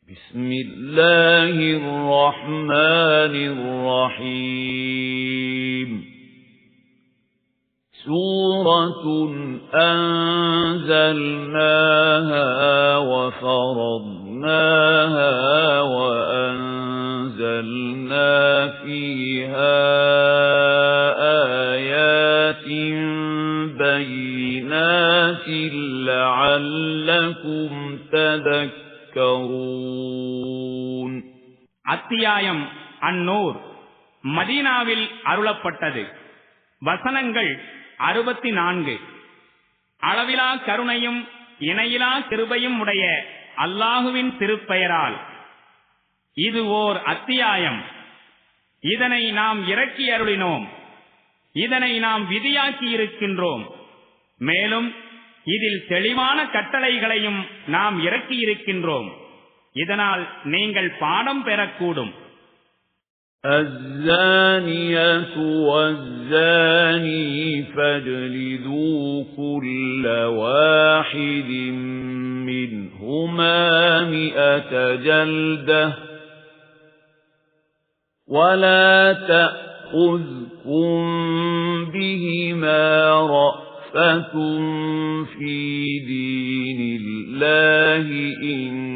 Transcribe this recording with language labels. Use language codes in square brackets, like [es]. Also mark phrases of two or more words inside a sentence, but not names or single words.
[ar] بسم الله الرحمن الرحيم سورة أنزلناها وفرضناها وأنزلنا فيها آيات بينات لعلكم تذكرون. [ta] அத்தியாயம் அந்நூர் மதீனாவில் அருளப்பட்டது. வசனங்கள் 64. அளவிலா கருணையும் இணையிலா கிருபையும் உடைய அல்லாஹுவின் திருப்பெயரால். இது ஓர் அத்தியாயம். இதனை நாம் இறக்கி அருளினோம். இதனை நாம் விதியாக்கி இருக்கின்றோம். மேலும் இதில் தெளிவான கட்டளைகளையும் நாம் இறக்கி இருக்கின்றோம். இதனால் நீங்கள் பாடம் பெறக்கூடும். [ar] الزانية والزاني فاجلدوا كل واحد منهما 100 جلدة ولا تأخذكم بهما رأفة في دين الله إن